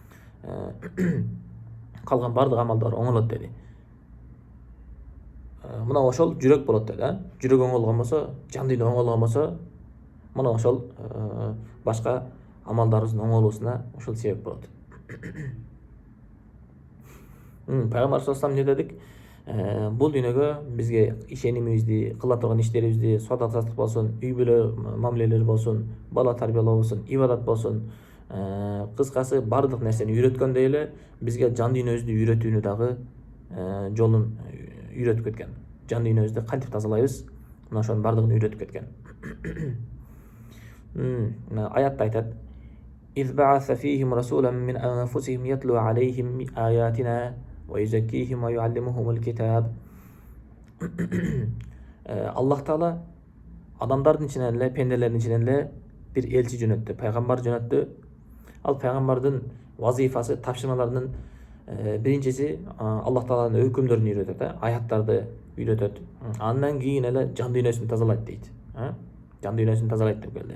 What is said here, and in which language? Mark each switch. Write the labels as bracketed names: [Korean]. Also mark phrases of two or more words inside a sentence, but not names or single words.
[Kyrgyz] Калган баардык амалдар оңолот деди. Мына ошол жүрөк болот деди. Жүрөк оңолгон болсо, жан дүйнө оңолгон болсо, мына ошол башка амалдарыбыздын оңолуусуна ошол себеп болот. Пайгамбар [Arabic] صلى الله عليه وسلم [Kyrgyz] не дедик? Бул дүйнөгө бизге ишенимибизди, кыла турган иштерибизди, соода саттык болсун, үй бүлө мамилелери болсун, бала тарбиялоо болсун, ибадат болсун, кыскасы бардык нерсени үйрөткөндөй эле бизге жан дүйнөбүздү үйрөтүүнү дагы жолун үйрөтүп кеткен. Жан дүйнөбүздү кантип тазалайбыз? Мына ошонун бардыгын үйрөтүп кеткен. Аятта айтат: [Arabic] إذ بعث فيهم رسولا من أنفسهم يتلو عليهم آياتنا ويزكيهم ويعلمهم الكتاب. [Kyrgyz] Аллах Таала адамдардын ичинен эле, пенделердин ичинен эле бир элчи жөнөттү, пайгамбар жөнөттү. Ал пайгамбардын вазифасы, тапшырмаларынын биринчиси Аллах Тааланын өкүмдөрүн үйрөтөт, аяттарды үйрөтөт. Андан кийин эле жан дүйнөсүн тазалайт дейт. Жан дүйнөсүн тазалайт деп келди.